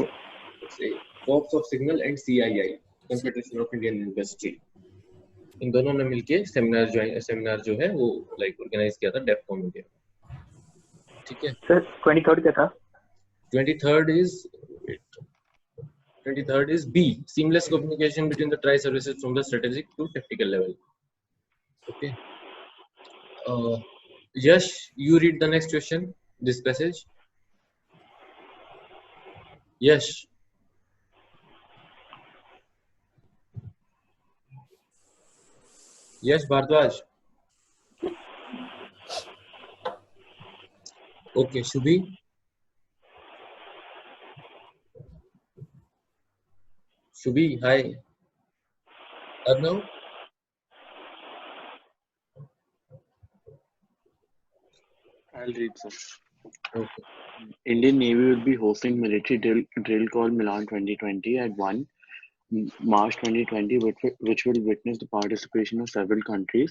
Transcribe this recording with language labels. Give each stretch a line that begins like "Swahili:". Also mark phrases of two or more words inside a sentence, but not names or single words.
English: Corps of Signal and CII, Confederation of Indian Industry.
Hindi: इन दोनों ने मिलके सेमिनार जो है वो
English: like organize
Hindi: किया था DEFCOM India. ठीक है. Sir, 23rd क्या था?
English: 23rd is B. Seamless communication between the tri-services from the strategic to tactical level. Okay. Yash, you read the next question. This passage. Yash. Yes, Bhardwaj. Okay, Shubhi. Shubhi, hi. Arnav. I'll read, sir. Okay. Indian Navy will be hosting military drill called Milan 2020 at 1 March 2020, which will witness the participation of several countries.